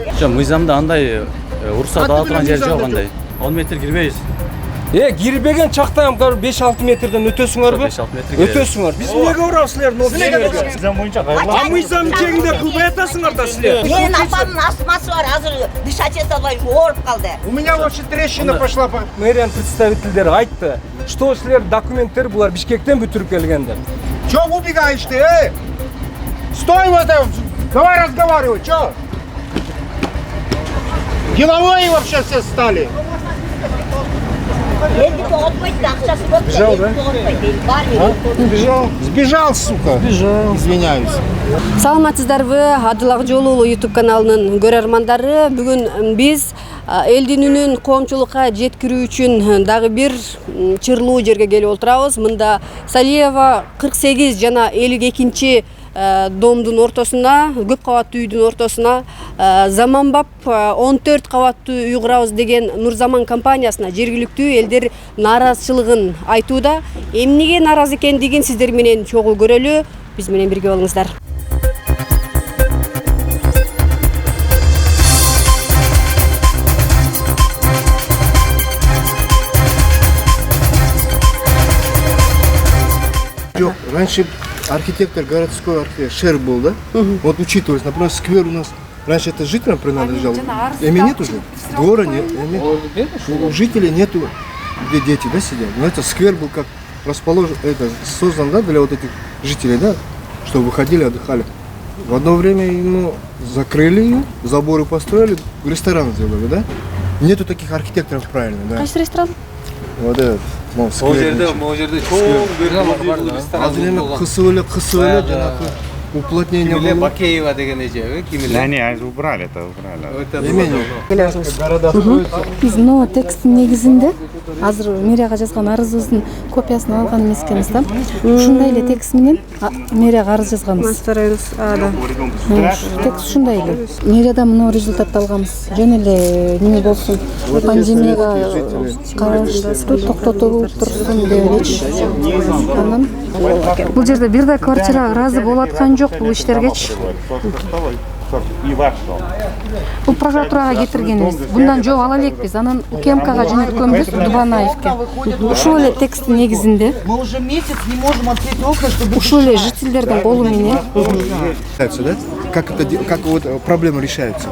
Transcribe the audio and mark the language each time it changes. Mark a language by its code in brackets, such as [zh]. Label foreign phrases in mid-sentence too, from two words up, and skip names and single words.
[ky] Мыйзамда андай уруксат ала турган жер жок андай. 10 метр кирбейбиз. Кирбеген чакта 5-6 метрден өтөсүңөрбү? 5-6 метр Өтөсүңөр. Биз эмнеге урабыз силердин жерге? Мыйзам боюнча кайрылат. Мыйзам чегинде кылбай атасыңар да силер. Менин апамдын астмасы бар, азыр дышать эте албай ооруп калды. [ru] У меня вообще трещина пошла. [ky] Мэриянын представительдери айтты, что силер документтер булар Бишкектен бүтүрүп келгендер. [ru] Чё убегаешь ты, Стой вот там, давай разговаривай, чё? Деловые вообще все стали. Бежал, да? Сбежал, сука. Сбежал. Извиняюсь. [ky] Саламатсыздарбы, Адыл Акжол уулу YouTube каналынын көрөрмандары. Бүгүн биз элдин үнүн коомчулукка жеткирүү үчүн дагы бир чырлуу жерге келип отурабыз. Мында Салиева 48 жана 52 домдун ортосуна, көп кабаттуу үйдүн ортосуна заманбап 14 кабаттуу үй курабыз деген Нурзаман компаниясына жергиликтүү элдер нааразычылыгын айтууда. Эмнеге нааразы экендигин сиздер менен чогуу көрөлү. Биз менен бирге болуңуздар. [ru] Раньше архитектор городской Шер был, да? Вот учитываясь, например, сквер у нас раньше это жителям принадлежал. Ими нет уже. Двора нет. У жителей нету, где дети, да, сидят. Но это сквер был как расположен, это создан, да, для вот этих жителей, да, чтобы выходили, отдыхали. В одно время ему закрыли ее, заборы построили, ресторан сделали, да? Нету таких архитекторов правильно, да? [ky] Кайсы ресторан? [ru] Вот этот. [ky] Могу жерде чоң Азыр эми кысып жанакы уплотнение Кимиле болду. Бакеева деген эже, Кимиле. [ru] Не, убрали это, убрали. Города строятся. [ky] Биз тексттин негизинде азыр мэрияга жазган арызыбыздын копиясын алган эмес экенбиз да. Ушундай эле текст менен мэрияга арыз жазганбыз. [ru] Стараюсь, да. [ky] Текст ушундай эле. Мэриядан мына результатты алганбыз. Жөн эле неме болсун, пандемияга караштуу токтотулуп турсун деп элечи. Анан бул жерде бир да квартира ыраазы болуп аткан жок бул иштергечи. Бул прокуратурага кетиргенбиз. Bundan жооп ала элекпиз. Анан УКМКга жөнөткөнбүз Дубанаевке. Ушул эле тексттин негизинде [ru] Мы уже месяц не можем открыть окна, чтобы... [ky] ушул эле жительдердин колу менен [ru] Да? Как вот проблема решается.